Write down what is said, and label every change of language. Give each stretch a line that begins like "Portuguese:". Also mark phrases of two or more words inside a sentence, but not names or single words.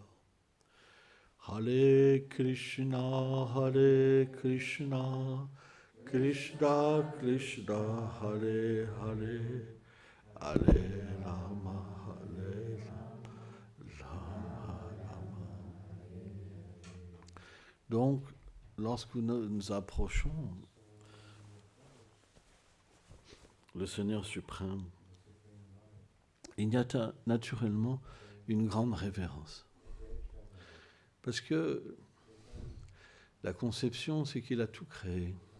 Sanskrit: Hare Krishna Krishna Krishna Hare Hare Hare Rama Hare Rama Rama.
French: Donc, lorsque nous approchons le Seigneur suprême, il y a naturellement une grande révérence. Parce que la conception, c'est qu'il a tout créé.